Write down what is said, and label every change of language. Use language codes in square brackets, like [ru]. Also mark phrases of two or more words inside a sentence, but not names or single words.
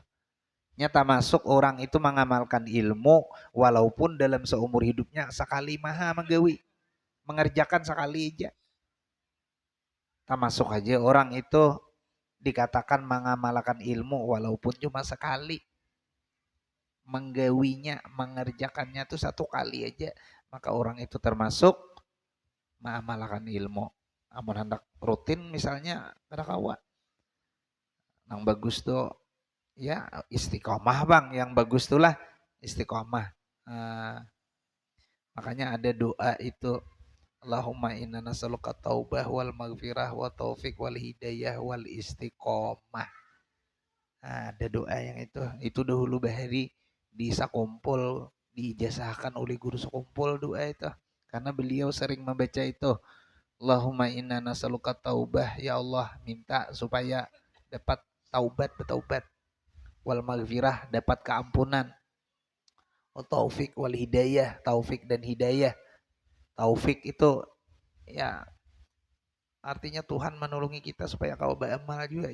[id] Nyata masuk orang itu mengamalkan ilmu walaupun dalam seumur hidupnya sekali maha menggawi. Mengerjakan sekali aja. Termasuk aja orang itu dikatakan mengamalkan ilmu walaupun cuma sekali. Menggawinya, mengerjakannya tuh satu kali aja. Maka orang itu termasuk mengamalkan ilmu. [bjn] Amun hendak rutin misalnya kada kawa. Yang bagus tuh ya istiqomah bang, yang bagus tuh lah istiqomah. [id] Makanya ada doa itu [ar] اللهم إنا نسألك التوبة والمغفرة والتوفيق والهداية والاستقامة. [bjn] Ada doa yang itu dahulu bahari di sakumpul diijazahkan oleh guru sakumpul doa itu karena beliau sering membaca itu. [ar] اللهم إنا نسألك التوبة, [id] ya Allah minta supaya dapat bertaubat [ar] والمغفرة [id] dapat keampunan, [ar] التوفيق والهداية [id] taufik dan hidayah. Taufik itu ya artinya Tuhan menolongi kita supaya kau beramal juga.